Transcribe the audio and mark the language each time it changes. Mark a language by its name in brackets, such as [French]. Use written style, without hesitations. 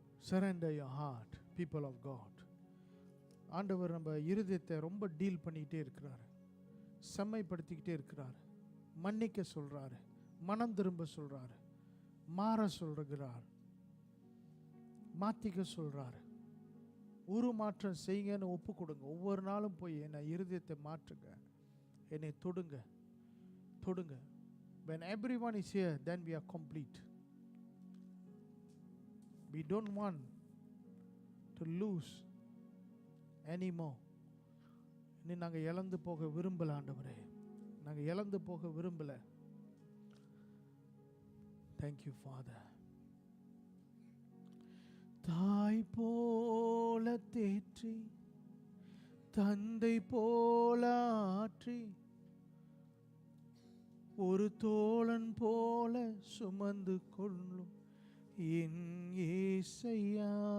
[English] Surrender your heart, people of God. [Tamil] ஆண்டவர் நம்ம இருதயத்தை ரொம்ப டீல் பண்ணிக்கிட்டே இருக்கிறார், செம்மைப்படுத்திக்கிட்டே இருக்கிறார், மன்னிக்க சொல்றாரு, மனம் திரும்ப சொல்றாரு, மாற சொல்கிறார், மாத்திக்க சொல்றாரு. உருமாற்றம் செய்யுங்கன்னு ஒப்பு கொடுங்க. ஒவ்வொரு நாளும் போய் என்னை இருதயத்தை மாற்றுங்க, என்னை தொடுங்க தொடுங்க. [English] When everyone is here, then we are complete. We don't want to lose anymore. [Tamil] இனி நாங்கள் இழந்து போக விரும்பல ஆண்டவரே, நாங்கள் இழந்து போக விரும்பல. [English] Thank you, Father. [Tamil] தாய் போல தேற்றி, தந்தை போல ஆற்றி, ஒரு தோழன் போல சுமந்து கொள்ளும் என் இயேசையா.